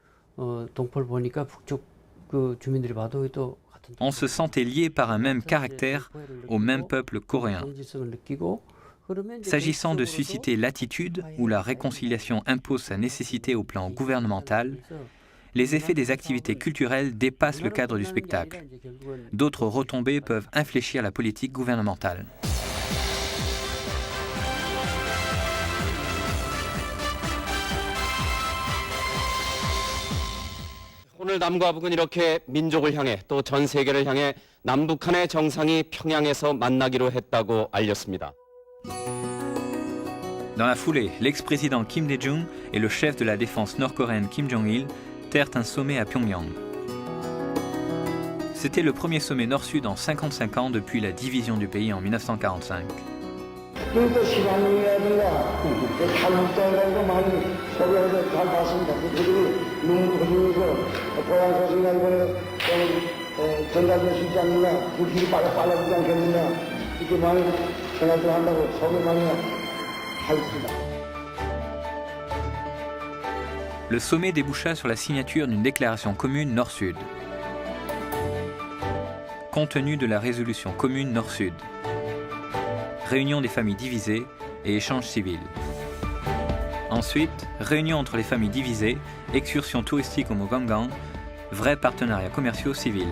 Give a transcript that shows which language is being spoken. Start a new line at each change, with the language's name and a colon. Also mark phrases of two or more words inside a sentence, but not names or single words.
French: On se sentait lié par un même caractère au même peuple coréen. S'agissant de susciter l'attitude où la réconciliation impose sa nécessité au plan gouvernemental, les effets des activités culturelles dépassent le cadre du spectacle. D'autres retombées peuvent infléchir la politique gouvernementale.
Korean: 오늘 남과 북은 이렇게 민족을 향해 또 전 세계를 향해 남북한의 정상이 평양에서 만나기로 했다고 알렸습니다.
French: Dans la foulée, l'ex-président Kim Dae-jung et le chef de la défense nord-coréenne Kim Jong-il terrent un sommet à Pyongyang. C'était le premier sommet nord-sud en 55 ans depuis la division du pays en 1945.
Korean: 그러니까 시간이라든가 탈북자라든가 많이 소개해서 잘 봤습니다. 그들이 눈물 흘리면서 고향 소식이나 이번에 전달될 수 있지 않느냐, 그 길이 빨라지지 않겠느냐, 이렇게 많이 생각을 한다고 소개 많이 하겠습니다.
French: Le sommet déboucha sur la signature d'une déclaration commune Nord-Sud. Contenu de la résolution commune Nord-Sud. Réunion des familles divisées et échanges civils. Ensuite, réunion entre les familles divisées, excursion touristique au Mogangang, vrais partenariats commerciaux civils.